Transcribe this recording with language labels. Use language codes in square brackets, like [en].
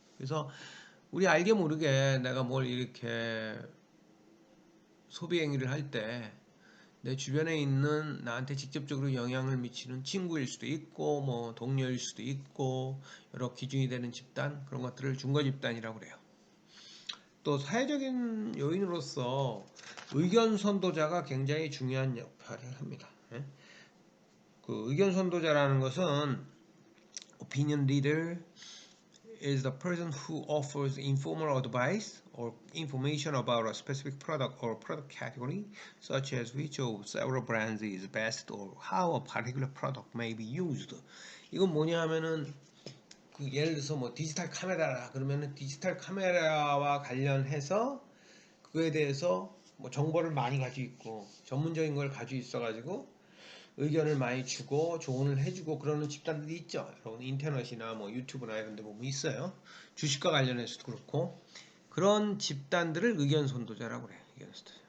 [ko] 그래서 우리 알게 모르게 내가 뭘 이렇게 소비 행위를 할 때 내 주변에 있는 나한테 직접적으로 영향을 미치는 친구일 수도 있고 뭐 동료일 수도 있고 여러 기준이 되는 집단 그런 것들을 준거 집단이라고 그래요. 또 사회적인 요인으로서 의견 선도자가 굉장히 중요한 역할을 합니다. 그 의견 선도자라는 것은 [en] opinion leader is the person who offers informal advice or information about a specific product or product category, such as which of several brands is best or how a particular product may be used. [ko] 이건 뭐냐 하면은 그 예를 들어서 뭐 디지털 카메라라 그러면은 디지털 카메라와 관련해서 그거에 대해서 뭐 정보를 많이 가지고 있고 전문적인 걸 가지고 있어가지고 의견을 많이 주고 조언을 해주고 그러는 집단들이 있죠. 여러분 인터넷이나 뭐 유튜브나 이런 데 보면 있어요. 주식과 관련해서도 그렇고 그런 집단들을 의견 선도자라고 그래요. 의견 선도자.